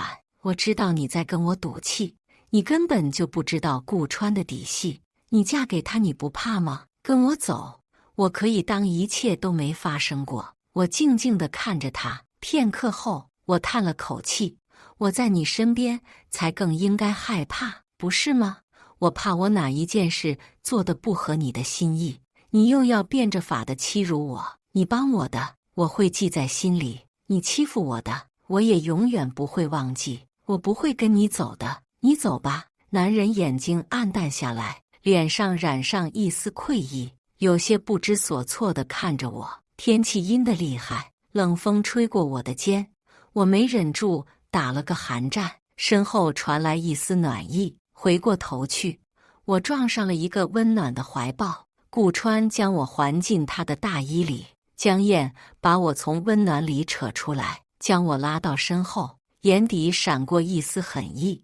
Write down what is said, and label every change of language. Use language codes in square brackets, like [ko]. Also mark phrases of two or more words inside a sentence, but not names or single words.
[zh] 我知道你在跟我賭氣，你根本就不知道顧川的底細。你嫁給他，你不怕嗎？跟我走，我可以當一切都沒發生過。我靜靜地看着他，片刻後，我嘆了口氣。我在你身邊，才更應該害怕，不是嗎？我怕我哪一件事做得不合你的心意，你又要變着法的欺辱我。你幫我的，我會記在心裡；你欺負我的，我也永遠不會忘記。我不會跟你走的。你走吧。男人眼睛黯淡下來，臉上染上一絲愧意，有些不知所措地看着我。天氣陰得厲害，冷風吹過我的肩，我沒忍住打了個寒戰，身後傳來一絲暖意。回過頭去，我撞上了一個溫暖的懷抱。顧川將我環進他的大衣裡，江燕把我從溫暖裡扯出來，將我拉到身後，眼底閃過一絲狠意。